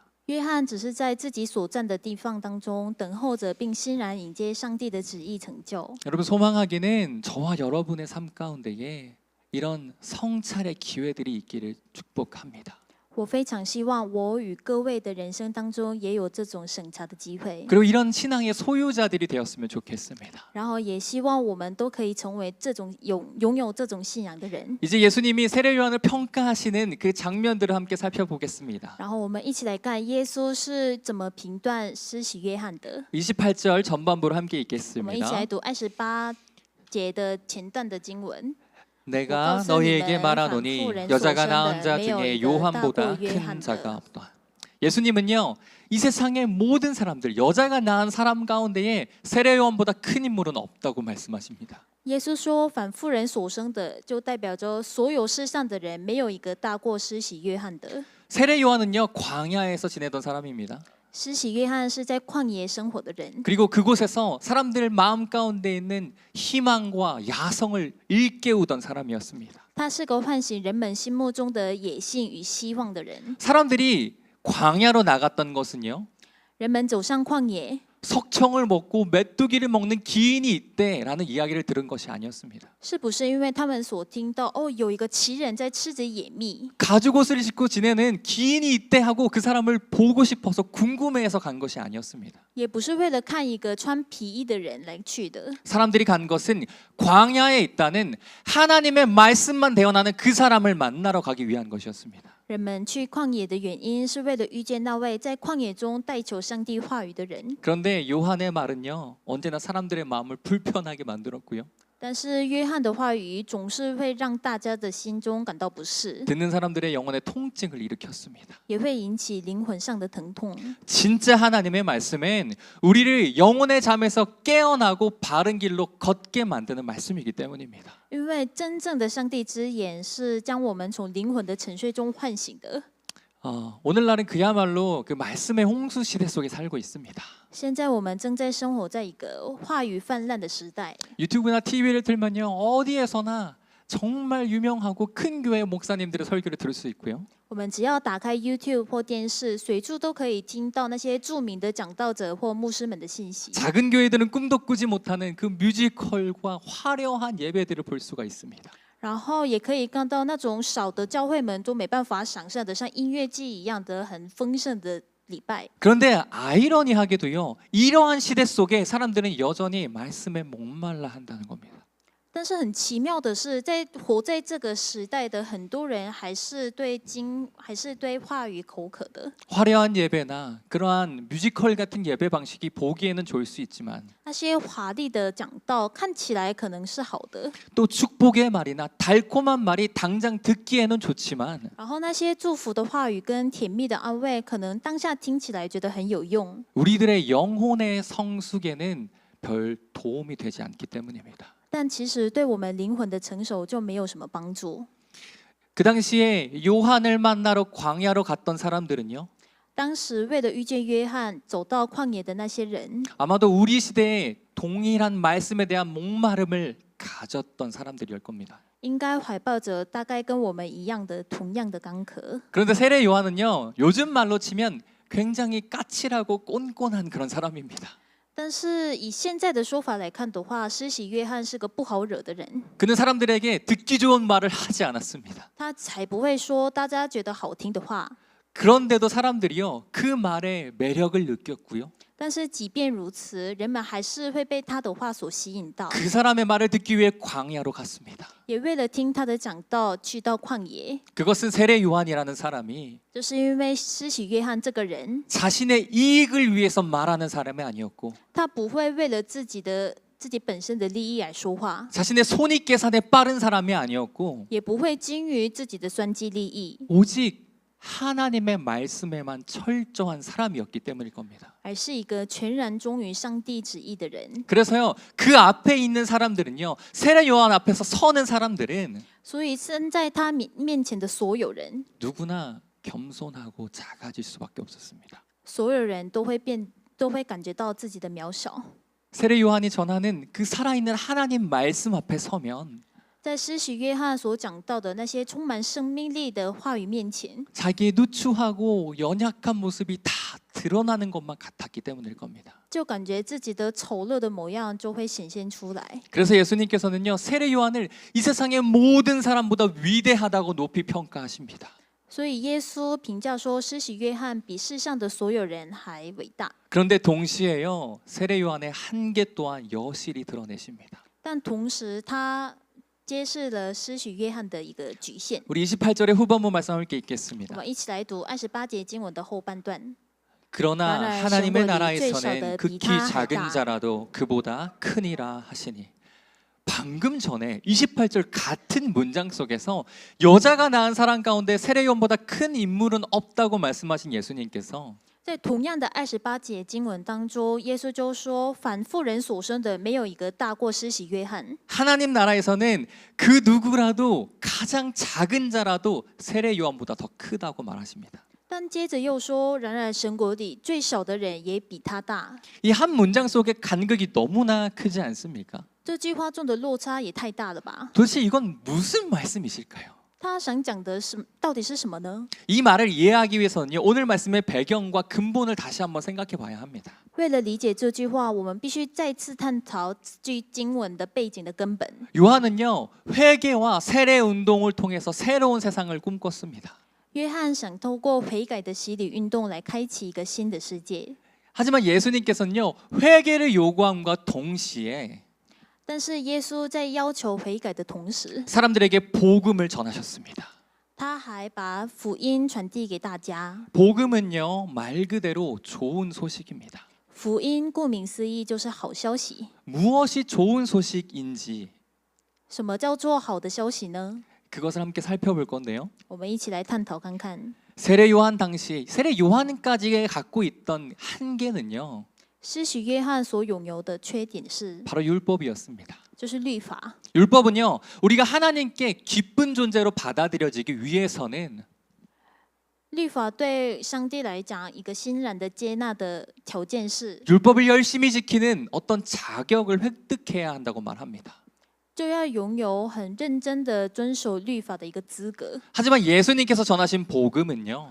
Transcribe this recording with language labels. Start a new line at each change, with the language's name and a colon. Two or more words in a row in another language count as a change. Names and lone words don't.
Chinese: 约翰只是在自己所站的地方当中等候着，并欣然迎接上帝的旨意成就。
Korean: 여러분 소망하기는 저와 여러분의 삶 가운데에 이런 성찰의 기회들이 있기를 축복합니다.
Chinese: 我非常希望我与各位的人生当中也有这种审查的机会。
Korean: 그리고 이런 신앙의 소유자들이 되었으면 좋겠습니다.
Chinese: 然后也希望我们都可以成为这种拥有这种信仰的人。
Korean: 이제 예수님이 세례 요한을 평가하시는 그 장면들을 함께 살펴보겠습니다.
Chinese: 然后我们一起来看耶稣是怎么评断施洗约翰的。
Korean: 28절 전반부를 함께
Chinese: 我们一起来
Korean: 읽겠습니다.
Chinese: 读28节的前段的经文。
Korean: 내가 너희에게 말하노니 여자가 낳은 자 중에 요한보다 큰 자가 없다. 예수님은요, 이 세상의 모든 사람들, 여자가 낳은 사람 가운데에 세례 요한보다 큰 인물은 없다고 말씀하십니다.
Chinese: 耶稣说：“凡妇人所生的，就代表着所有世上的人，没有一个大过施洗约翰的。
Korean: 세례 요한은요, 광야에서 지내던 사람입니다.
Chinese: 施洗约翰是在旷野生活的人，
Korean: 그리고 그곳에서 사람들 마음 가운데 있는 희망과 야성을 일깨우던 사람이었습니다.
Chinese: 他是个唤醒人们心目中的野性与希望的人。
Korean: 사람들이 광야로 나갔던 것은요,
Chinese: 人们走上旷野，
Korean: 석청을 먹고 메뚜기를 먹는 기인이 있대라는 이야기를 들은 것이 아니었습니다.
Chinese: 是不是因为他们所听到有一个奇人在吃着野蜜，
Korean: 가죽옷을 입고 지내는 기인이 있대 하고 그 사람을 보고 싶어서 궁금해해서 간 것이 아니었습니다.
Chinese: 也不是为了看一个穿皮衣的人来去的。
Korean: 사람들이 간 것은 광야에 있다는 하나님의 말씀만 대언하는 그 사람을 만나러 가기 위한 것이었습니다.
Chinese: 人们去旷野的原因是为了遇见那位在旷野中代求上帝话语的人。
Korean: 그런데 요한의 말은요, 언제나 사람들의 마음을 불편하게 만들었고요.
Chinese: 但是约翰的话语总是会让大家的心中感到不适，
Korean: 듣는 사람들의 영혼의 통증을 일으켰습니다.
Chinese: 也会引起灵魂上的疼痛。
Korean: 진짜 하나님의 말씀은 우리를 영혼의 잠에서 깨어나고 바른 길로 걷게 만드는 말씀이기 때문입니다.
Chinese: 因为真正的上帝之眼是将我们从灵魂的沉睡中唤醒的。
Korean: 오늘날은 그야말로 그 말씀의 홍수 시대 속에 살고 있습니다.
Chinese: 现在我们正在生活在一个话语泛滥的时代，
Korean: 유튜브나 TV를 틀면요, 어디에서나 정말 유명하고 큰 교회 목사님들의 설교를 들을 수 있고요.
Chinese: 我们只要打开 YouTube 或电视，随处都可以听到那些著名的讲道者或牧师们的信息。
Korean: 작은 교회들은 꿈도 꾸지 못하는 그 뮤지컬과 화려한 예배들을 볼 수가 있습니다.
Chinese: 然后也可以看到那种少的教会们都没办法想象的，像音乐季一样的很丰盛的礼拜。
Korean: 그런데 아이러니하게도요, 이러한 시대 속에 사람들은 여전히 말씀에 목말라 한다는 겁니다.
Chinese: 但是很奇妙的是，活在这个时代的很多人还是对话语口渴的。
Korean: 화려한 예배나 그러한 뮤지컬 같은 예배 방식이 보기에는 좋을 수 있지만
Chinese: 那些华丽的讲道看起来可能是好的，
Korean: 또 축복의 말이나 달콤한 말이 당장 듣기에는 좋지만
Chinese: 然后那些祝福的话语跟甜蜜的安慰，可能当下听起来觉得很有用，
Korean: 우리들의 영혼의 성숙에는 별 도움이 되지 않기 때문입니다.
Chinese: 但其实对我们灵魂的成熟就没有什么帮助。
Korean: 그 당시에 요한을 만나러 광야로 갔던 사람들은요,
Chinese: 当时为了遇见约翰，走到旷野的那些人，
Korean: 아마도 우리 시대에 동일한 말씀에 대한 목마름을 가졌던 사람들일 겁니다.
Chinese: 应该怀抱着大概跟我们一样的同样的干渴。
Korean: 그런데 세례 요한은요, 요즘 말로 치면 굉장히 까칠하고 꼰꼰한 그런 사람입니다.
Chinese: 但是以现在的说法来看的话，施洗约翰是个不好惹的人，
Korean: 그는 사람들에게 듣기 좋은 말을 하지 않았습니다.
Chinese: 他才不会说大家觉得好听的话。
Korean: 그런데도 사람들이요, 그 말에 매력을 느꼈고요.
Chinese: 但是即便如此，人们还是会被他的话所吸引到，
Korean: 그 사람의 말을 듣기 위해 광야로 갔습니다.
Chinese: 也为了听他的讲道去到旷野。
Korean: 그것은 세례 요한이라는 사람이
Chinese: 就是因为施洗约翰这个人，
Korean: 자신의 이익을 위해서 말하는 사람이 아니었고
Chinese: 他不会为了自己本身的利益来说话，
Korean: 자신의 손익계산에 빠른 사람이 아니었고
Chinese: 也不会精于自己的算计利益，
Korean: 오직 하나님의 말씀에만 철저한 사람이었기 때문일 겁니다.
Chinese: 而是一个全然忠于上帝旨意的人。
Korean: 그래서요, 그 앞에 있는 사람들은요, 세례 요한 앞에서 서는 사람들은
Chinese: 所以站在他面前的所有人，
Korean: 누구나 겸손하고 작아질 수밖에 없었습니다.
Chinese: 所有人都会感觉到自己的渺小。
Korean: 세례 요한이 전하는 그 살아있는 하나님 말씀 앞에 서면
Chinese: 在施洗约翰所讲到的那些充满生命力的话语面前，
Korean: 자기의 누추하고 연약한 모습이 다 드러나는 것만 같았기 때문일 겁니다.
Chinese: 就感觉自己的丑陋的模样就会显现出来。
Korean: 그래서 예수님께서는요, 세례 요한을 이 세상의 모든 사람보다 위대하다고 높이 평가하십니다.
Chinese: 所以耶稣评价说，施洗约翰比世上的所有人还伟大。
Korean: 그런데 동시에요, 세례 요한의 한계 또한 여실히 드러내십니다.
Chinese: 但同时，他揭示了施洗约翰的一个局限。
Korean: 우리 28절의 후반부 말씀 함께
Chinese: 我
Korean: 읽겠습니다.
Chinese: 们一起来读28节经文的后半段。
Korean: 그러나 하나님의 나라에서는 극히 극히 작은 자라도 그보다 크니라 하시니. 방금 전에 28절 같은 문장 속에서 여자가 낳은 사람 가운데 세례 요한보다 큰 인물은 없다고 말씀하신 예수님께서
Chinese: 在同样的28节经文当中，耶稣就说：“凡妇人所生的，没有一个大过施洗约翰。”
Korean: 하나님 나라에서는 그 누구라도 가장 작은 자라도 세례 요한보다 더 크다고 말하십니다.
Chinese: 但接着又说：“然而神国里最小的人也比他大。”
Korean: 이 한 문장 속의 간극이 너무나 크지 않습니까?
Chinese: 这句话中的落差也太大了吧？
Korean: 도대체 이건 무슨 말씀이실까요?
Chinese: 他想讲的是到底是什么呢？
Korean: 이 말을 이해하기 위해서는요, 오늘 말씀의 배경과 근본을 다시 한번 생각해 봐야 합니다.
Chinese: 为了理解这句话，我们必须再次探讨这句经文的背景的根本。
Korean: 요한은요, 회개와 세례 운동을 통해서 새로운 세상을 꿈꿨습니다.
Chinese: 约翰想透过悔改的洗礼运动来开启一个新的世界，
Korean: 하지만 예수님께서는요, 회개를 요구함과 동시에
Chinese: 但是耶稣在要求悔改的同时，
Korean: 사람들에게 복음을 전하셨습니다.
Chinese: 他还把福音传递给大家。
Korean: 복음은요, 말 그대로 좋은 소식입니다.
Chinese: 福音顾名思义就是好消息。
Korean: 무엇이 좋은 소식인지
Chinese: 什么叫做好的消息呢？
Korean: 그것을 함께 살펴볼 건데요.
Chinese: 我们一起来探讨看看。
Korean: 세례 요한 당시 세례 요한까지 갖고 있던 한계는요,
Chinese: 施洗约翰所拥有的缺点是，
Korean: 바로 율법이었습니다.
Chinese: 就是律法。
Korean: 율법은요, 우리가 하나님께 기쁜 존재로 받아들여지기 위해서는
Chinese: 律法对上帝来讲，一个欣然的接纳的条件是，
Korean: 율법을 열심히 지키는 어떤 자격을 획득해야 한다고 말합니다.
Chinese: 就要拥有很认真的遵守律法的一个资格。
Korean: 하지만 예수님께서 전하신 복음은요,